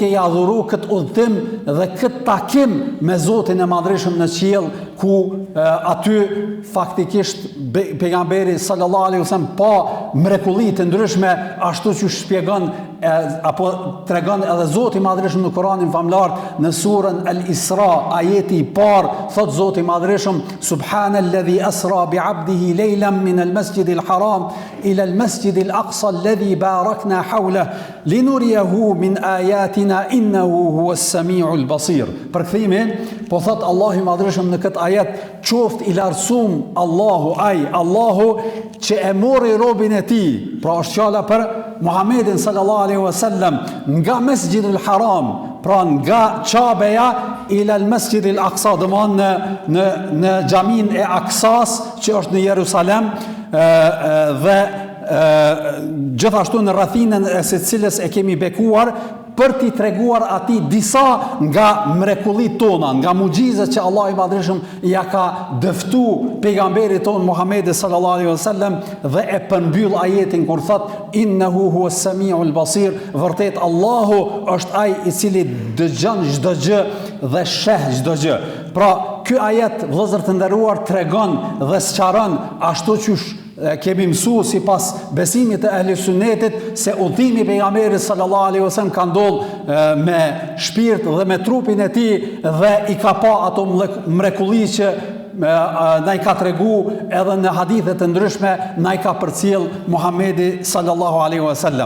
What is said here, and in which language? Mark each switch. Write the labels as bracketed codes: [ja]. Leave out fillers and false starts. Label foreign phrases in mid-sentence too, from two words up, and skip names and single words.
[sq] i adhuru këtë udhtim dhe këtë takim me Zotin e Madhërisht në qiell, ku aty faktikisht pejgamberi [ar] صلى الله عليه وسلم [sq] pa mrekulli të ndryshme, ashtu që shpjegon apo tregon edhe Zoti i Madhërisht në Kur'anin famlar në surën Al-Isra, ajeti i parë, thot Zoti i Madhërisht: [ar] سبحان الذي أسرى بعبده ليلا من المسجد الحرام إلى المسجد الأقصى الذي باركنا حوله لنريه من آياتنا إنه هو السميع البصير. [sq] Përkthimi, po thot Allahu i Madhërisht në këtë ajet: qoft i lartësuar Allahu që e mori robin e tij, pra është fjala për Muhammedin [ar] صلى الله عليه وسلم, [sq] nga Mesjid al-Haram, pra nga Qabeja [ar] إلى المسجد الأقصى, [sq] domon në xhamin e Aksas që është në Jerusalem, dhe gjithashtu në rrethinën e secilës e kemi bekuar për t'i treguar atij disa nga mrekullitë tona, nga mucizat që Allahu i Madhërisht ja ka dëftu pejgamberit ton Muhamedi [ar] صلى الله عليه وسلم [sq] dhe e përmbyll ajetin kur thot [ar] إنه هو السميع البصير, [sq] vërtet Allahu është ai i cili dëgjon çdo gjë dhe sheh çdo gjë. Pra, ky ajet, vëllezër të nderuar, tregon dhe sqaron ashtu qysh kemi mësuar sipas besimit të ehli sunnetit se udhimi i pejgamberit [ar] صلى الله عليه وسلم [sq] ka ndodhur me shpirt dhe me trupin e tij dhe i ka pa ato mrekulli që na i ka tregu edhe në hadithe të ndryshme na i ka përcjell Muhamedi [ar] صلى الله عليه وسلم.